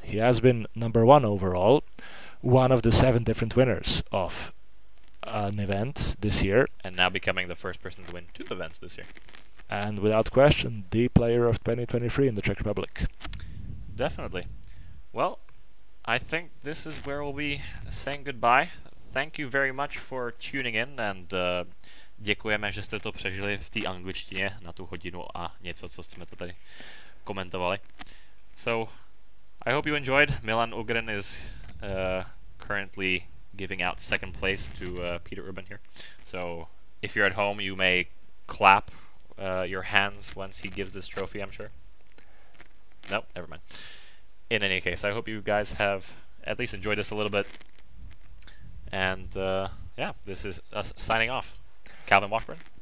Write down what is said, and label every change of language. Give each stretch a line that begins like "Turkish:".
English: He has been #1 overall, one of the 7 different winners of an event this year. And now becoming the first person to win 2 events this year. And without question, the player of 2023 in the Czech Republic. Definitely. Well, I think this is where we'll be saying goodbye. Thank you very much for tuning in and
Czech: děkujeme, že jste to přežili v té angličtině na tu hodinu a něco, co jsme to tady komentovali.
English: So, I hope you enjoyed. Milan Ugrin is currently giving out 2nd place to Petr Urban here. So, if you're at home, you may clap your hands once he gives this trophy, I'm sure. No, never mind. In any case, I hope you guys have at least enjoyed this a little bit. And yeah, this is us signing off. Calvin Washburn.